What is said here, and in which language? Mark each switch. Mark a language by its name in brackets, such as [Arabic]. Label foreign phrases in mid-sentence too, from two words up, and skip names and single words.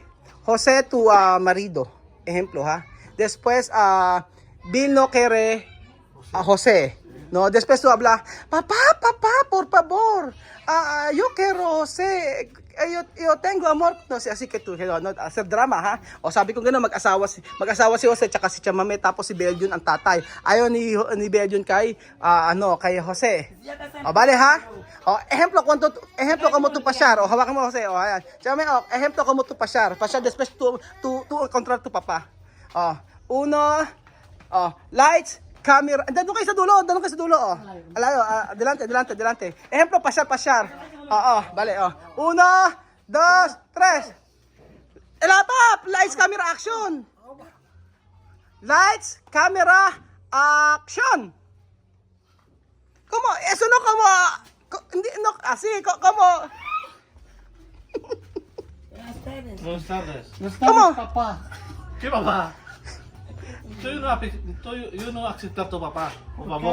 [Spanish] José, tu marido, ejemplo, ¿ha? Después, Bill no quiere a José, ¿no? Después tú hablas, papá, por favor, yo quiero José, yo tengo amor, no sé, así que tú, no, hacer drama, ha? [Filipino] O sabi ko gano'n, mag-asawa si Jose, tsaka si Chamamé, tapos si Beljun ang tatay. Ayaw ni Beljun kay Jose. O, bale, ha? O, [Spanish] ejemplo como tu pasyar, [Filipino] o hawakan mo Jose, o, ayan. [Spanish] Chamamé, ejemplo como tu pasyar, después tú encontrar tu papá. O, uno, [English] lights, camera, [Filipino] doon kayo sa dulo, Alayo, [Spanish] adelante. Ejemplo, pasyar. Vale, Uno, dos, tres. Elapap, [English] lights, camera, action. Lights, camera, action. [Spanish] ¿Cómo? Eso no como, no, así, como. Buenas tardes. ¿Cómo? Papá. ¿Qué papá? Yo no acepto a tu papá, por favor.